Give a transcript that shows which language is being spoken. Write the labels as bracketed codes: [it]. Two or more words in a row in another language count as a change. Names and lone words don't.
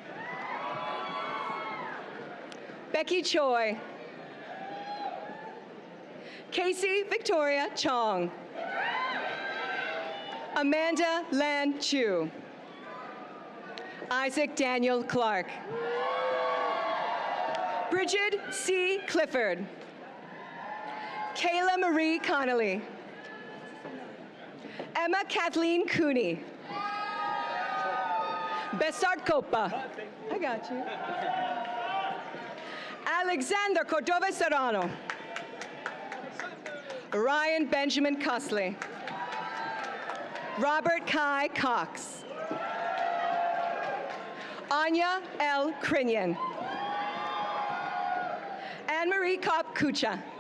[en] Becky Choi. Casey Victoria Chong. Amanda Lan Chu. Isaac Daniel Clark. Bridget C. Clifford. Kayla Marie Connolly. Emma Kathleen Cooney. Besart Copa. I got you. Alexander Cordova Serrano. Ryan Benjamin Cusley. Robert Kai Cox. Anya L. Crinion. Anne-Marie Kopp Kucha.